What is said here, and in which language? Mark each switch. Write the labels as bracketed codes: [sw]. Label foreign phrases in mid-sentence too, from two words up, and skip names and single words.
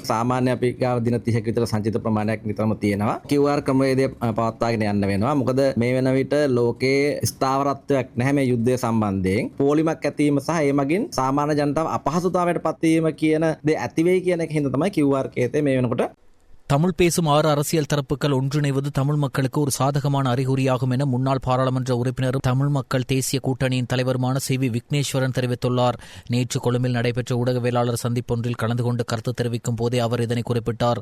[si] සාමාන්‍ය අපි ගාව දින 30ක විතර සංචිත ප්‍රමාණයක් නිතරම තියෙනවා. QR ක්‍රමවේදය පවත්වාගෙන යන්න වෙනවා. මොකද මේ වෙන විට ලෝකයේ ස්ථාවරත්වයක් නැහැ මේ යුද්ධය සම්බන්ධයෙන්. පෝලිමක් ඇතිවීම සහ ඒ මගින් සාමාන්‍ය ජනතාව අපහසුතාවයට පත්වීම කියන දේ ඇති වෙයි කියන එක හින්දා තමයි QR කේතේ මේ වෙනකොට [ta] தமிழ் பேசும் 6 அரசியல் தரப்புகள் ஒன்றிணைவது தமிழ் மக்களுக்கு ஒரு சாதகமான அறிகுறியாகும் என முன்னாள் பாராளுமன்ற உறுப்பினரும் தமிழ் மக்கள் தேசிய கூட்டணியின் தலைவருமான CV விக்னேஸ்வரன் தெரிவித்துள்ளார். நேற்று கொழும்பில் நடைபெற்ற ஊடகவியலாளர் சந்திப்பொன்றில் கலந்து கொண்டு கருத்து தெரிவிக்கும் போதே அவர் இதனை குறிப்பிட்டார்.